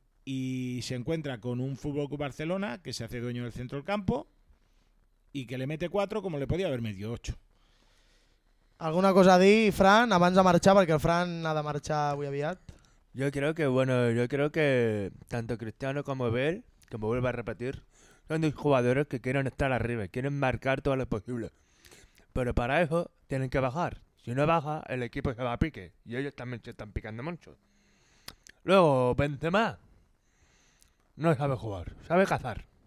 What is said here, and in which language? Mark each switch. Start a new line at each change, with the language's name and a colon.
Spanish: Y se encuentra con un Fútbol Club Barcelona que se hace dueño del centro del campo y que le mete 4 como le podía haber metido 8.
Catalan: ¿Alguna cosa a dir, Fran, abans de marxar?
Spanish: Porque
Catalan: el Fran ha de marxar avui aviat.
Spanish: Yo creo que tanto Cristiano como Bel, que me vuelvo a repetir, son dos jugadores que quieren estar arriba, quieren marcar todo lo posible. Pero para eso tienen que bajar. Si no baja, el equipo se va a pique. Y ellos también se están picando mucho. Luego, Benzema no sabe jugar, sabe cazar.